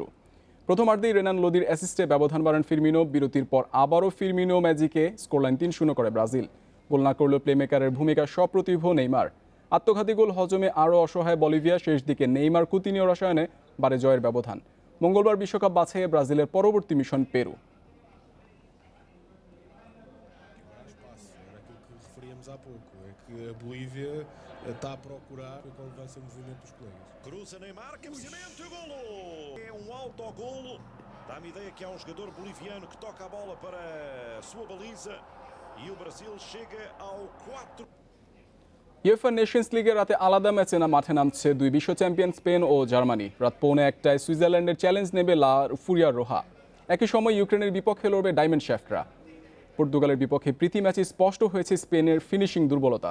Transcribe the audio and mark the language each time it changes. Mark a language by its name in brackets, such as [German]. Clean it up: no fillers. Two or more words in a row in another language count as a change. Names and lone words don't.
[Bangla] প্রথমার্ধেই রেনান লোদির অ্যাসিস্টে ব্যবধান বাড়ান ফিরমিনো। বিরতির পর আবারও ফিরমিনো ম্যাজিকে স্কোরলাইন ৩-০ করে ব্রাজিল। গোল না করলেও প্লেমেকারের ভূমিকা সপ্রতিভ নেইমার। আত্মঘাতী গোল হজমে আরও অসহায় বলিভিয়া, শেষ দিকে নেইমার কুতিনিও রসায়নে বাড়ে জয়ের ব্যবধান। মঙ্গলবার বিশ্বকাপ বাছাইয়ে ব্রাজিলের পরবর্তী মিশন পেরু। [Portuguese] Está a procurar quando vai ser o movimento dos colegas. Cruza Neymar, cabeceamento e golo! É autogolo. Dá-me ideia que há jogador boliviano que toca a bola para a sua baliza e o Brasil chega ao 4. [Bangla] ইউএফা নেশনস লিগের রাতে আলাদা ম্যাচে মাঠে নামছে দুই বিশ্ব চ্যাম্পিয়ন স্পেন ও জার্মানি। রাত 1:45 সুইজারল্যান্ডের চ্যালেঞ্জ নেবে লা ফুরিয়া রোহা। একই সময় ইউক্রেনের বিপক্ষে লড়বে ডায়মন্ড শেফটরা। পর্তুগালের বিপক্ষে প্রীতি ম্যাচে স্পষ্ট হয়েছে স্পেনের ফিনিশিং দুর্বলতা।